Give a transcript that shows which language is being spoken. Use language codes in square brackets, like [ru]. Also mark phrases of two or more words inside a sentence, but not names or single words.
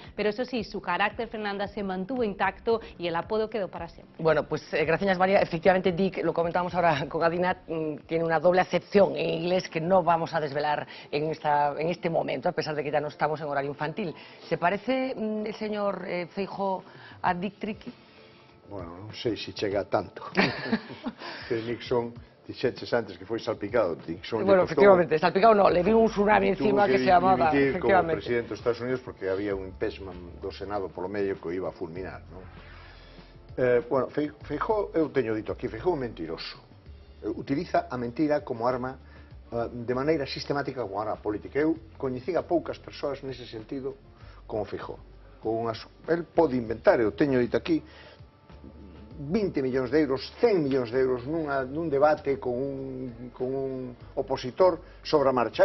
[es] Pero eso sí, su carácter, Fernanda, se mantuvo intacto y el apodo quedó para siempre. Bueno, pues gracias, María. Efectivamente, Dick, lo comentábamos ahora con Adina, tiene una doble acepción en inglés que no vamos a desvelar en este momento, a pesar de que ya no estamos en horario infantil. ¿Se parece el señor Feijóo a Dick Tricky? [gl] Bueno, non sei se chega a tanto. Que Nixon, dixeches antes que foi salpicado. Nixon [es] bueno, efectivamente, salpicado no, le vino un tsunami encima que se llamaba, [gl] efectivamente, como presidente dos Estados Unidos porque había un impeachment do Senado polo medio que o iba a fulminar, non? Bueno, Feijóo, eu teño dito aquí, Feijóo é mentiroso. Utiliza a mentira como arma de maneira sistemática como arma política. Eu coñecín a poucas persoas nese sentido como Feijóo. El pode inventar, eu teño dito aquí, 20 millóns de euros, 100 millóns de euros nun debate con un opositor sobre a marcha.